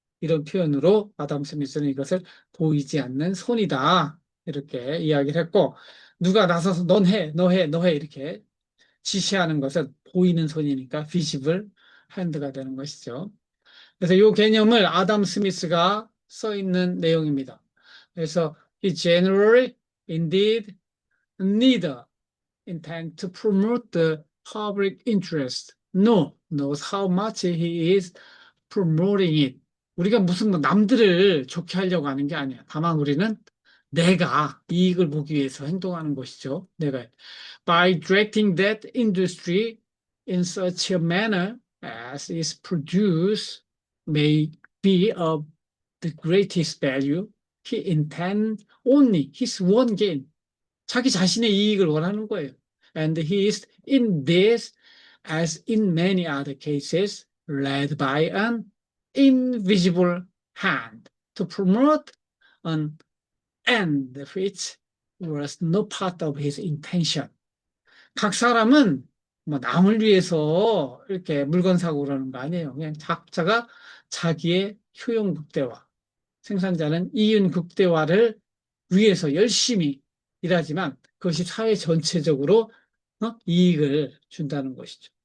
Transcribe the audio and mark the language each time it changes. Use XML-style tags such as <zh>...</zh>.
<ko>이런 표현으로 아담 스미스는 이것을 보이지 않는 손이다. 이렇게 이야기를 했고 누가 나서서 넌 해, 너 해, 너 해 이렇게 지시하는 것은 보이는 손이니까 visible hand가 되는 것이죠. 그래서 이 개념을 아담 스미스가 써 있는 내용입니다. 그래서</ko> <en>he generally indeed neither intend to promote the public interest. No, knows how much he is promoting it.</en> <ko>우리가 무슨 뭐 남들을 좋게 하려고 하는 게 아니야. 다만 우리는 내가 이익을 보기 위해서 행동하는 것이죠. 내가</ko> <en>by directing that industry in such a manner as its produce may be of the greatest value, he intends only his own gain.</en> <ko>자기 자신의 이익을 원하는 거예요.</ko> <en>And he is in this, as in many other cases, led by an invisible hand to promote an end which was no part of his intention.</en> <ko>각 사람은 뭐 남을 위해서 이렇게 물건 사고 그러는 거 아니에요. 그냥 각자가 자기의 효용 극대화, 생산자는 이윤 극대화를 위해서 열심히 일하지만 그것이 사회 전체적으로 이익을 준다는 것이죠.</ko>